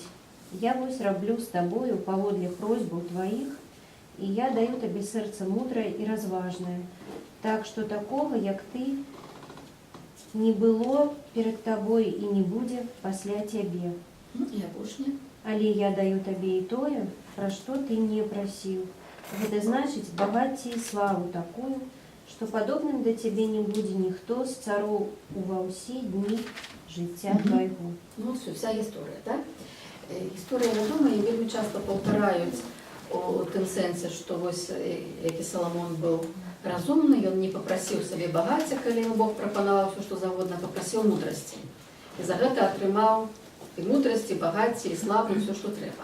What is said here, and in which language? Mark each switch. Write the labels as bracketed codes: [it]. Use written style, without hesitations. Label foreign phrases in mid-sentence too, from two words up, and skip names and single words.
[be] Я вось раблю з табою паводле просьбаў тваіх, і я даю табе сэрца мудрае і разважнае, так што такога, як ты, не было перед табой і не будзе пасля цябе. Я апошняя. Але я даю табе і тое, пра што ты не прасіў. Гэта значыць багацце і славу такую, што падобным да цябе не будзе ніхто з цароў ува ўсе дні жыцця твайго. [uk] Ну, все, вся історія, так? [be] Історія вядома і вельмі часто паўтараюць у тым сэнсе, што вось які Саламон быў разумны, ён не папрасіў сабе багацця, калі яму Бог прапанаваў все, што завгодна, папрасіў мудрасці. І за гэта атрымаў і мудрасці, і багацце, і славу, і все, што трэба.